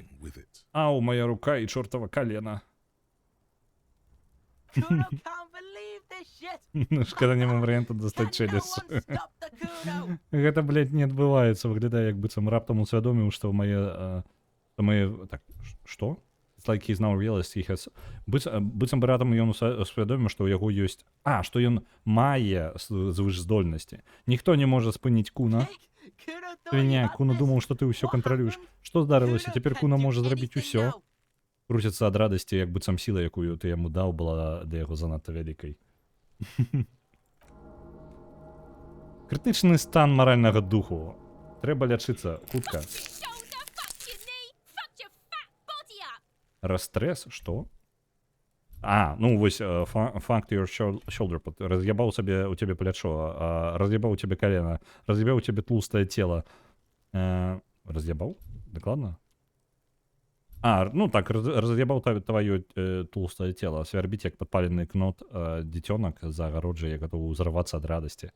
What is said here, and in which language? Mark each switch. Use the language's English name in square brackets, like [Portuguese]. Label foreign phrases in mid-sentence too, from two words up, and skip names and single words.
[Belarusian] Ау, [Russian] моя рука [Belarusian] і чортава калена. Шкада няма варыянта дастаць чэлес. Гэта, блядь, не адбываецца. Выглядае, як быццам раптам усвядоміў, што мае... Так, што? [English] It's like he's now realized he has... [Belarusian] Быццам бы раптам ён усвядоміў, што ў яго ёсць... што ён мае звышздольнасці. Ніхто не можа спыніць куна. Свіня, куна думаў, што ты ўсё кантралюеш. Што здарылася? Цяпер куна можа зрабіць усё. Круціцца ад радасці, як быццам сіла, якую ты яму даў, была да яго занадта вялікай. Крытычны стан маральнага духу. Трэба лячыцца, хутка. Расстрэс? Што? Ну вось, [English] fucked your shoulder. [Belarusian] Раз'ябаў сабе у цябе плячо, раз'ябаў у цябе калена, раз'ябаў у цябе тлустае цела. Раз'ябаў? Дакладна? Ну так, раз'ябаў тваё тлустае цела. Свярбіць, як падпалены кнот дзіцёнак за агароджай, гатовы ўзрывацца ад радасці.